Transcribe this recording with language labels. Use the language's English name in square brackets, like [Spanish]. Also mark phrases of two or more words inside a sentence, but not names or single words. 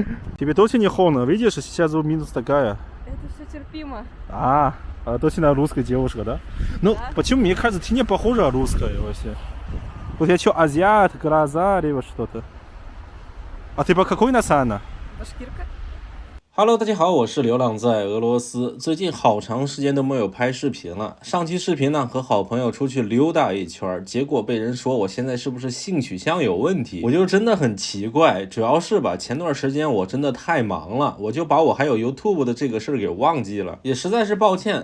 [Russian] Тебе точно не холодно? Видишь, сейчас минус такая. Это все терпимо. А точно русская девушка, да? Ну, Да. почему? Мне кажется, ты не похожа русская вообще. Вот я что, азиат, глаза, либо что-то. А ты по какой национальности? Башкирка. [Chinese] Hello， 大家好，我是流浪在俄罗斯。最近好长时间都没有拍视频了。上期视频呢，和好朋友出去溜达一圈，结果被人说我现在是不是性取向有问题？我就真的很奇怪，主要是吧，前段时间我真的太忙了，我就把我还有 YouTube 的这个事儿给忘记了，也实在是抱歉。